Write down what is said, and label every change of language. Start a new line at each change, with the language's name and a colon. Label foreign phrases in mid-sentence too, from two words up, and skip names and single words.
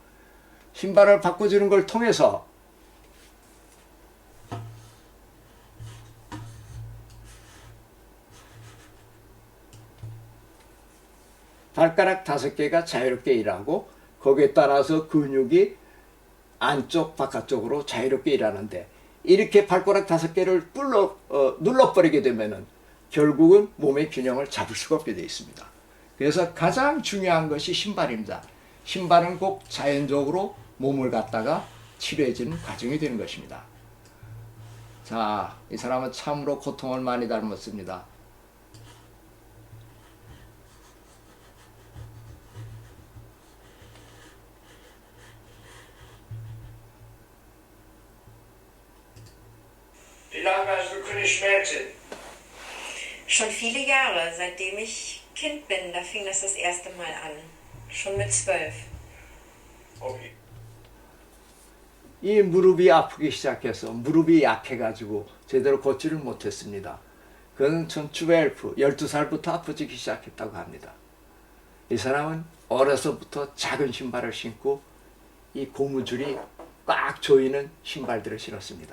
Korean: 신발을 바꿔주는 걸 통해서 발가락 5개가 자유롭게 일하고 거기에 따라서 근육이 안쪽 바깥쪽으로 자유롭게 일하는데 이렇게 발가락 5개를 눌러버리게 되면은 결국은 몸의 균형을 잡을 수가 없게 되어 있습니다. 그래서 가장 중요한 것이 신발입니다. 신발은 꼭 자연적으로 몸을 갖다가 치료해주는 과정이 되는 것입니다. 자, 이 사람은 참으로 고통을 많이 닮았습니다.
German: Wie lange hast du keine Schmerzen? Schon viele Jahre, seitdem ich Kind bin, da fing das erste Mal an. Schon mit 12. Okay.
Korean: 이 무릎이 아프기 시작해서 무릎이 약해가지고 제대로 걷지를 못했습니다. 그는 전 12살부터 아프지기 시작했다고 합니다. 이 사람은 어려서부터 작은 신발을 신고 이 고무줄이 꽉 조이는 신발들을 신었습니다.